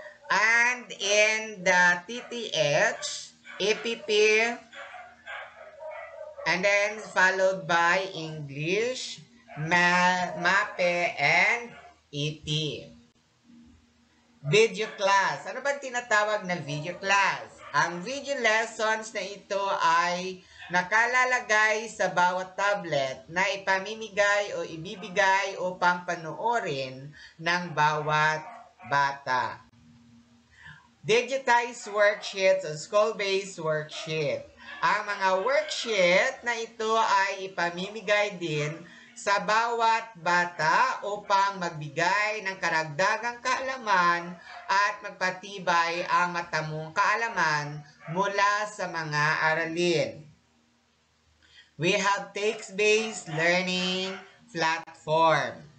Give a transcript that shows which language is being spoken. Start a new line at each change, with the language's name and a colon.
English: And in the TTH, APP, and then followed by English, MAPE, and EP. Video class.
Filipino: Ano ba tinatawag na video class? Ang video lessons na ito ay nakalalagay sa bawat tablet na ipamimigay o ibibigay upang panoorin ng bawat bata.
English: Digitized worksheets o school-based worksheet.
Filipino: Ang mga worksheet na ito ay ipamimigay din sa bawat bata upang magbigay ng karagdagang kaalaman at magpatibay ang matamong kaalaman mula sa mga aralin.
English: We have text-based learning platform.